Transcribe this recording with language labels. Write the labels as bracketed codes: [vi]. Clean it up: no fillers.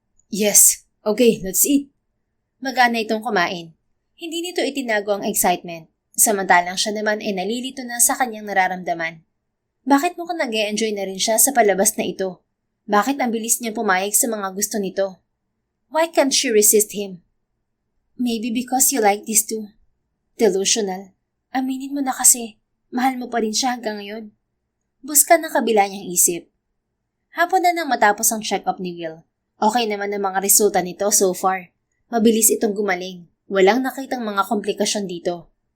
[en] Yes. Okay, let's eat. [tl] Magana itong kumain. Hindi nito itinago ang excitement. Samantalang siya naman ay nalilito na sa kanyang nararamdaman. Bakit mukhang nag-e-enjoy na rin siya sa palabas na ito? Bakit ang bilis niyang pumayag sa mga gusto nito? [en] Why can't she resist him? Maybe because you like this too. Delusional. [tl] Aminin mo na kasi, mahal mo pa rin siya hanggang ngayon. Buska ng kabila niyang isip. Hapon na nang matapos ang check-up ni Will. Okay naman ang mga resulta nito [en] so far. [tl] Mabilis itong gumaling. Walang nakitang mga komplikasyon dito.